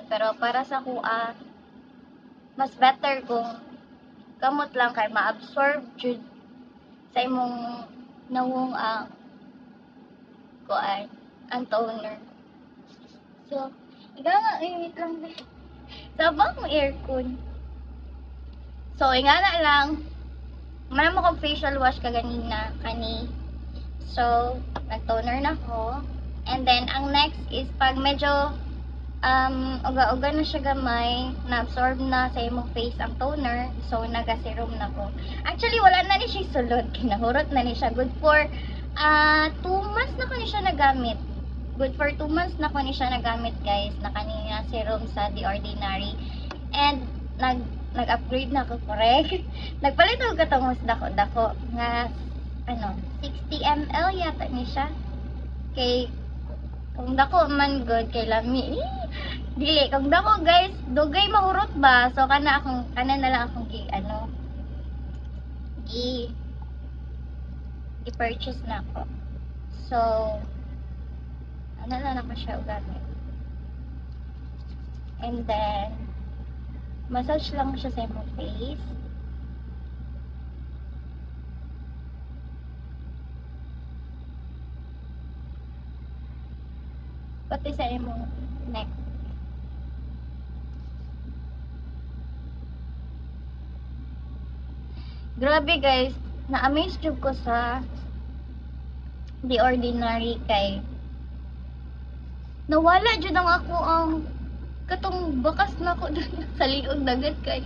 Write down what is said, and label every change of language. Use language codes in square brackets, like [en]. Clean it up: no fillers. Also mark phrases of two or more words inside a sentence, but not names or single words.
[ceb] Pero para sa kuha, mas better kung kamot lang kay ma-absorb jud sa imong nawong kuan ang toner. So, nga init lang ba? Sabang mo aircon. So, ingana lang. Man mo kong facial wash kaganina kani. So, nag-toner na ko. [en] And then, [ceb] ang next is pag medyo uga-uga na siya gamay, na-absorb na sa imong face ang toner, so naga-serum na ko. Actually, wala na ni siya sulod, kinahurot na ni siya. [en] Good for 2 months [ceb] na ko ni siya nagamit. [en] Good for 2 months [ceb] na ko ni siya nagamit guys, na kanina serum sa The Ordinary. And nag-upgrade na ko, correct? Nagpalit ako katong dako nga 60 ml yata ni siya. Kay Kung dako man good kay lami. Dili kung dako guys, dugay mahurot ba? So kana na lang akong gi i-purchase na ako. So ano lang ako siya gamit. [en] And then [ceb] massage lang siya sa imong face. Pati sa imong neck. Grabe guys, na-amaze jud ko sa The Ordinary kay nawala jud ang ako ang katong bakas na ko sa liog dagat kayo.